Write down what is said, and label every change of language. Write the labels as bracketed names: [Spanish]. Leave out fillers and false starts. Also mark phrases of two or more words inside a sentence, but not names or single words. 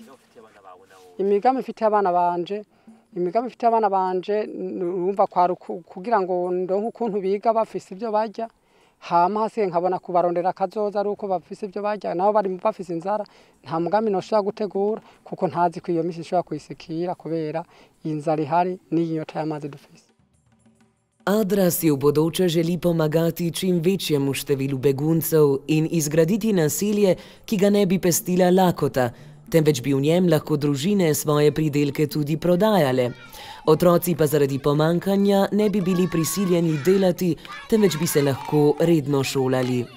[Rundi] Imigambi ifite abana banje urumva kwa kugira ngo ndonke ukuntu biga bafise ibyo bajya hama hasiye nkabona kubarondera kazoza ari uko bafise ibyo bajya naho bari bafise inzara nta mugambi noshobora gutegura kuko ntazi ko iyo misi ishobora kuyisikira kubera inzara ihari n'inyota y'amazi dufise. [Slovenian] Adra si v bodoče želi pomagati čim večjemu številu beguncev in izgraditi naselje, ki ga ne bi pestila lakota, temveč bi v njem lahko družine svoje pridelke tudi prodajale. Otroci pa zaradi pomankanja ne bi bili prisiljeni delati, temveč bi se lahko redno šolali.